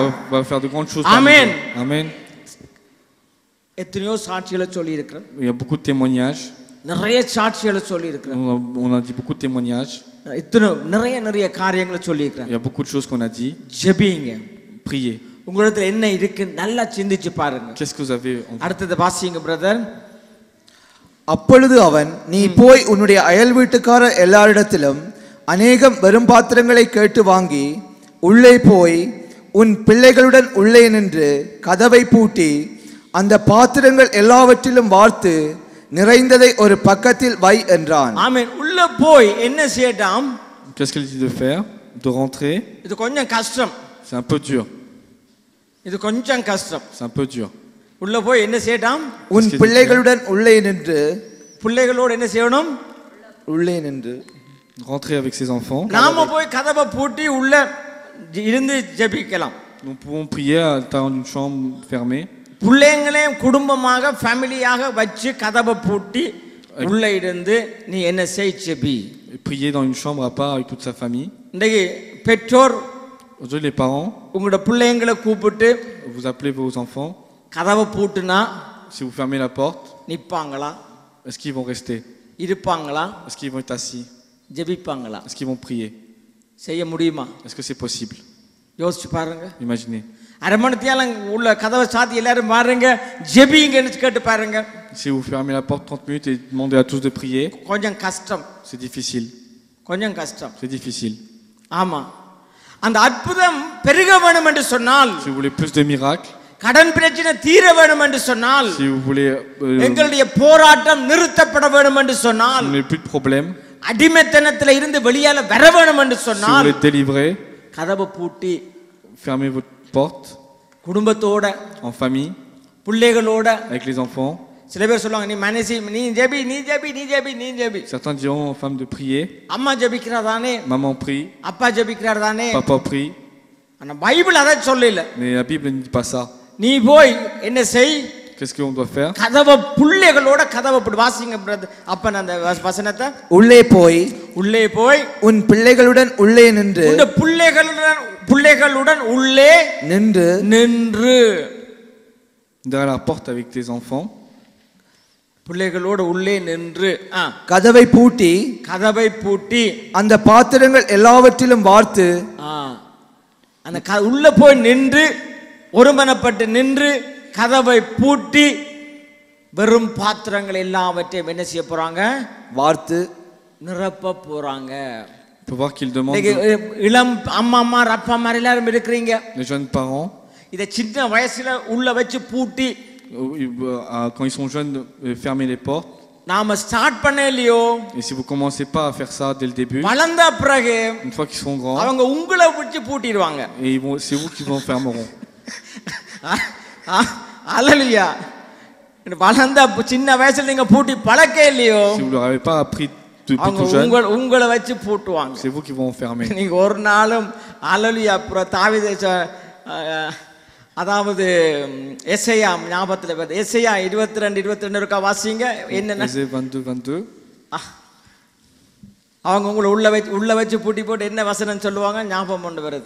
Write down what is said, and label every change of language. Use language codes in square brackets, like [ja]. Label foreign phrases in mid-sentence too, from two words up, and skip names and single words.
[fr] Va faire de grandes choses. Amen. Amen. [ta] எத்தனையோ சாட்சிகளை சொல்லி இருக்கிறேன். [fr] Il y a beaucoup de témoignages. [ta] நிறைய சாட்சிகளை சொல்லி இருக்கிறேன். [fr] On a dit beaucoup de témoignages. [ta] நிறைய காரியங்களை சொல்லி இருக்கிறேன். [fr] Il y a beaucoup de choses qu'on a dit. [ta] ஜெபிங்க. [fr] Priez. [ta] உங்களிடத்துல என்ன இருக்கு நல்லா சிந்திச்சு பாருங்க. [fr] Qu'est-ce que vous avez en vous? [ta] அடுத்தது வாசிங்க பிரதர். அப்பொழுது அவன், நீ போய் உன்னுடைய அயல் வீட்டுக்கார எல்லாரிடத்திலும் அநேகம் வெறும் பாத்திரங்களை கேட்டு வாங்கி உள்ளே போய் உன் பிள்ளைகளுடன் உள்ளே நின்று கதவை பூட்டி அந்த பாத்திரங்கள் எல்லாவற்றிலும் வார்த்து நிறைந்ததை ஒரு பக்கத்தில் வை என்றான். ஆமென். உள்ள போய் என்ன செய்யலாம்? [fr] Qu'est-ce qu'il dit de faire? De rentrer. [ta] இது கொஞ்சம் கஷ்டம். [fr] C'est un peu dur. [ta] இது கொஞ்சம் கஷ்டம். [fr] C'est un peu dur. [ta] உள்ள போய் என்ன செய்யலாம்? உன் பிள்ளைகளுடன் உள்ளே நின்று. பிள்ளைகளோடு என்ன செய்யணும்? உள்ளே நின்று. [fr] Rentrer avec ses enfants. [ta] நாம போய் கதவை பூட்டி உள்ள இருந்து ஜெபிக்கலாம். [fr] Nous pouvons prier à l'intérieur d'une chambre fermée. [ta] பிள்ளைங்களையும் குடும்பமாக ஃபேமிலியாக வச்சு கதவை பூட்டி உள்ள இருந்து நீ என்ன செய் ஜெபி. [fr] Prier dans une chambre à part avec toute sa famille. [ta] இன்னைக்கு பெற்றோர் [fr] Aujourd'hui, les parents, [ta] உங்களோட பிள்ளைங்களை கூப்பிட்டு [fr] vous appelez vos enfants. [ta] கதவை பூட்டுனா [fr] Si vous fermez la porte, [ta] நிப்பாங்களா? [fr] est-ce qu'ils vont rester? [ta] இருப்பாங்களா? [fr] Est-ce qu'ils vont être assis? [ta] ஜெபிப்பாங்களா? [fr] Est-ce qu'ils vont prier? [ta] செய்ய முடியுமா? [fr] Est-ce que c'est possible? [ta] யோசிச்சு பாருங்க. [fr] Imaginez. [ta] அரை மணித்தியால உள்ள கதவை சாத்தி எல்லாரும் பாருங்க ஜெபிங்கன்னு கேட்டு பாருங்க. [fr] Si vous fermez la porte 30 minutes et demandez à tous de prier, [ta] கொஞ்சம் கஷ்டம். [fr] c'est difficile. [ta] கொஞ்சம் கஷ்டம். [fr] C'est difficile. [ta] ஆமா. அந்த அற்புதம் பெருக வேணும் என்று சொன்னால், [fr] Si vous voulez plus de miracles, [ta] கடன் பிரச்சனை தீர வேணும் என்று சொன்னால், [fr] si vous voulez [ta] எங்களுடைய போராட்டம் நிறுத்தப்பட வேணும் என்று சொன்னால், [fr] vous n'avez plus de problème, [ta] அடிமைத்தனத்துல இருந்து வெளியால வர வேணும் என்று [fr] si vous [ta] சொன்னால், [fr] voulez être délivré, [ta] கதவை பூட்டி [fr] fermez votre porte [ta] குடும்பத்தோட [fr] en famille [ta] பிள்ளைகளோட. [fr] avec les enfants. [ta] சில பேர் சொல்லுவாங்க நீ மனசி நீ ஜெபி நீ ஜெபி நீ ஜெபி நீ ஜெபி. [fr] Certains diront aux femmes de prier. [ta] அம்மா ஜெபிக்கிறா தானே, [fr] Maman prie, [ta] அப்பா ஜெபிக்கிறார் தானே, [fr] papa prie. [ta] ஆனா பைபிள் அதை சொல்லல. [fr] Mais la Bible ne dit pas ça. [ta] நீ போய் என்ன செய்? [fr] Qu'est-ce qu'on doit faire? [ta] கதவை பிள்ளைகளோட கதவை போட்டு வாசிங்க அப்ப அந்த வசனத்தை. உள்ளே போய் உள்ளே போய் உன் பிள்ளைகளுடன் உள்ளே நின்று உன் பிள்ளைகளுடன் உள்ளே நின்று [fr] Derrière la porte avec tes enfants. [ta] பிள்ளைகளோட உள்ளே நின்று கதவை பூட்டி அந்த பாத்திரங்கள் எல்லாவற்றிலும் வார்த்து அந்த உள்ள போய் நின்று ஒருமனப்பட்டு நின்று கதவை பூட்டி வெறும் பாத்திரங்கள் எல்லாவற்றையும் என்ன செய்ய போறாங்க? வார்த்து நிரப்ப போறாங்க. [fr] Pour voir qu'il demande. [ta] இளம் அம்மா அப்பா மாதிரி எல்லாரும் இருக்கிறீங்க. [fr] Les jeunes parents. [ta] இத சின்ன வயசுல உள்ள வச்சு பூட்டி [fr] quand ils sont jeunes fermer les portes. [ta] நாம ஸ்டார்ட் பண்ணலையோ. [fr] Et si vous commencez pas à faire ça dès le début. [ta] வளர்ந்த பிறகு [fr] une fois qu'ils seront grands. [ta] அவங்க உங்களை வச்சு பூட்டிடுவாங்க. [fr] Et c'est vous qui vous fermeront. [ta] அல்லேலூயா. வளர்ந்த சின்ன வயசுல நீங்க பூட்டி பழக்க இல்லையோ. [fr] Si vous leur avez pas appris depuis tout jeune. [ta] உங்களை வச்சு பூட்டுவாங்க. [fr] C'est vous qui vont fermer. [ta] நீங்க ஒரு நாளும் அல்லேலூயா தாவீது அதாவது எசேயா ஞாபகத்துல வருது. எசேயா 22 இருக்கா வாசிங்க. என்னன்னா 22 அவங்க உங்களை உள்ள வச்சு பூட்டி போட்டு என்ன வசனம் சொல்லுவாங்க ஞாபகம் கொண்டு வருது.